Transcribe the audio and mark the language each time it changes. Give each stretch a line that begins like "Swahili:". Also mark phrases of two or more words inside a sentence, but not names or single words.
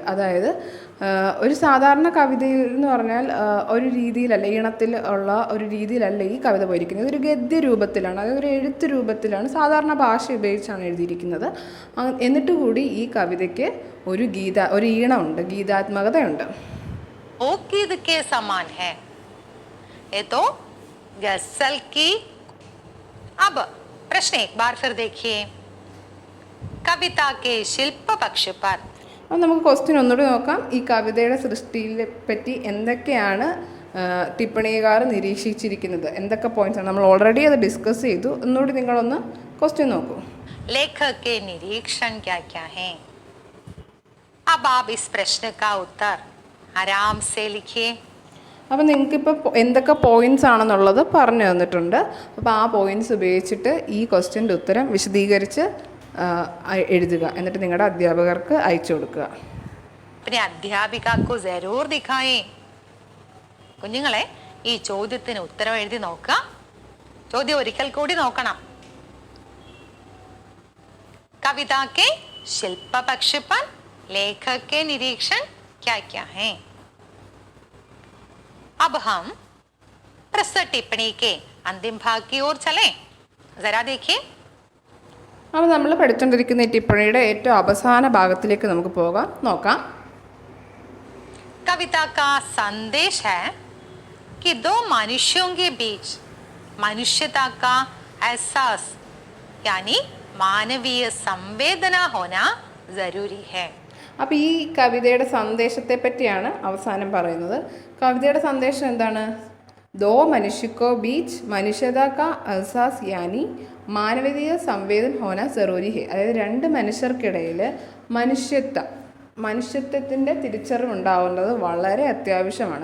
Malayalam: അതായത് ഒരു സാധാരണ കവിതയിൽ എന്ന് പറഞ്ഞാൽ ഒരു രീതിയിലല്ല, ഈണത്തിൽ ഉള്ള ഒരു രീതിയിലല്ല ഈ കവിത പോയിരിക്കുന്നത്. ഇതൊരു ഗദ്യ രൂപത്തിലാണ്, അതായത് ഒരു എഴുത്ത് രൂപത്തിലാണ്, സാധാരണ ഭാഷ ഉപയോഗിച്ചാണ് എഴുതിയിരിക്കുന്നത്. എന്നിട്ട് കൂടി ഈ കവിതയ്ക്ക് ഒരു ഈണമുണ്ട്, ഗീതാത്മകതയുണ്ട്.
Hindi: ओ गीत के समान है, ये तो गजल की। अब प्रश्न एक बार फिर देखिए, कविता के शिल्प पक्ष पर।
Malayalam: അപ്പോൾ നമുക്ക് ക്വസ്റ്റ്യൻ ഒന്നുകൂടി നോക്കാം. ഈ കവിതയുടെ സൃഷ്ടിയെ പറ്റി എന്തൊക്കെയാണ് ടിപ്പണികാർ നിരീക്ഷിച്ചിരിക്കുന്നത്, എന്തൊക്കെ പോയിന്റ്സ് ആണ്? നമ്മൾ ഓൾറെഡി അത് ഡിസ്കസ് ചെയ്തു. ഒന്നുകൂടി നിങ്ങളൊന്ന് ക്വസ്റ്റ്യൻ നോക്കൂ.
Hindi: लेखक के निरीक्षण क्या क्या हैं? अब आप इस प्रश्न का उत्तर आराम से लिखिए.
Malayalam: അപ്പോൾ നിങ്ങൾക്കിപ്പോൾ എന്തൊക്കെ പോയിന്റ്സ് ആണെന്നുള്ളത് പറഞ്ഞു തന്നിട്ടുണ്ട്. അപ്പോൾ ആ പോയിന്റ്സ് ഉപയോഗിച്ചിട്ട് ഈ ക്വസ്റ്റ്യൻ്റെ ഉത്തരം വിശദീകരിച്ച് എഴുതുക. എന്നിട്ട് നിങ്ങളുടെ അധ്യാപകർക്ക് അയച്ചു കൊടുക്കുക.
Hindi: अपने अध्यापिका को जरूर दिखाएं.
Malayalam: കുഞ്ഞുങ്ങളെ, ഈ ചോദ്യത്തിന് ഉത്തരം എഴുതി നോക്കുക. ചോദ്യം ഒരിക്കൽ കൂടി നോക്കണം.
Hindi: कविता के शिल्प पक्ष पर लेखक के निरीक्षण क्या क्या हैं? अब हम प्रस्तुत टिप्पणी के अंतिम भाग की ओर चलें. जरा देखिए.
Malayalam: അപ്പോൾ നമ്മൾ പഠിച്ചുകൊണ്ടിരിക്കുന്ന ഈ ടിപ്പണിയുടെ ഏറ്റവും അവസാന ഭാഗത്തിലേക്ക് നമുക്ക് നോക്കാം.
Hindi: कविता का संदेश है कि दो मनुष्यों के बीच मनुष्यता का एहसास यानी मानवीय संवेदना होना जरूरी है.
Malayalam: അപ്പോൾ ഈ കവിതയുടെ സന്ദേശത്തെ പറ്റിയാണ് അവസാനം പറയുന്നത്. കവിതയുടെ സന്ദേശം എന്താണ്?
Hindi: दो मनुष्यों के बीच मनुष्यता का एहसास यानी मानवीय संवेदन होना ज़रूरी है.
Malayalam: അതായത് രണ്ട് മനുഷ്യർക്കിടയിൽ മനുഷ്യത്വത്തിൻ്റെ തിരിച്ചറിവുണ്ടാവേണ്ടത് വളരെ അത്യാവശ്യമാണ്.